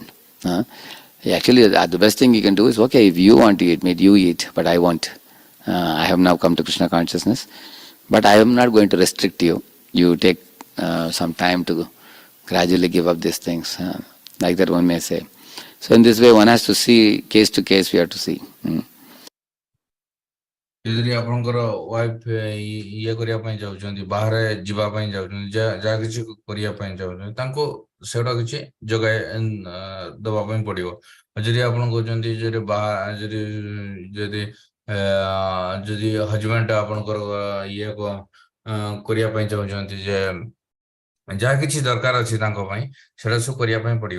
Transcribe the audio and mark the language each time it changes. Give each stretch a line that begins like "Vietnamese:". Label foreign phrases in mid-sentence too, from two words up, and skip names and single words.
English: Actually, the best thing you can do is, okay, if you want to eat meat, you eat, but I won't. I have now come to Krishna consciousness, but I am not going to restrict you. You take some time to gradually give up these things. Like that one may say. So in this way, one has to see, case to case, we have to see.
Odia: ଯଦି ଆପଣଙ୍କର ୱାଇଫ ଇଏ କରିବା ପାଇଁ ଯାଉଛନ୍ତି, ବାହାରେ ଯିବା ପାଇଁ ଯାଉଛନ୍ତି, ଯାହା କିଛି କରିବା ପାଇଁ ଯାଉଛନ୍ତି, ତାଙ୍କୁ ସେଗୁଡା କିଛି ଯୋଗାଇ ଦବା ପାଇଁ ପଡିବ। ଯଦି ଆପଣ କହୁଛନ୍ତି ଯଦି ଯଦି ଯଦି ହଜବେଣ୍ଡ ଆପଣଙ୍କର ଇଏ କରିବା ପାଇଁ ଚାହୁଁଛନ୍ତି ଯେ ଯାହା କିଛି ଦରକାର ଅଛି ତାଙ୍କ ପାଇଁ ସେଟା ସବୁ କରିବା ପାଇଁ ପଡିବ।